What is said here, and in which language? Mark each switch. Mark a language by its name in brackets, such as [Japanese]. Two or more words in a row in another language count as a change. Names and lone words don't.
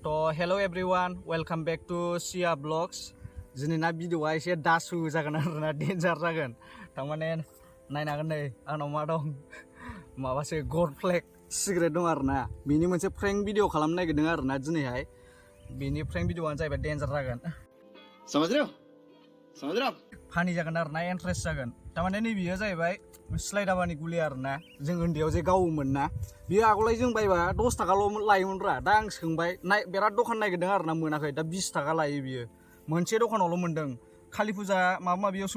[English] Hello everyone, welcome back to Sia Vlogs. [Bodo] Jinina video एसे दासु जागोन आरोना डेन्जार जागोन थारमाने नायनो हागोन नै आंनाव मा दं माबासो गल्ड फ्लेग सिगारेट दं आरोना बिनि मोनसे प्रैंक भिडिअ खालामनो नागिरदों आरोना दिनैहाय बिनि प्रैंक भिडिअआनो जाहैबाय डेन्जार जागोन [Hindi] समझ रहे हो [Bodo] फानि जागोन आरोना इन्ट्रेस्ट जागोन थारमाने नै बियो जाहैबाय स्लाइडाबानि गुलि आरोना जों उन्दैयाव जे गावोमोन ना बियो आगोलाय जों बायबा 10 थाखाल' लायोमोनब्रा दा आं सोंबाय बिराद दखान नागिरदों आरोना मोनाखै दा 20 थाखा लायो बियो मोनसे दखानावल' मोनदों कालि फुजा माबा माबियावसो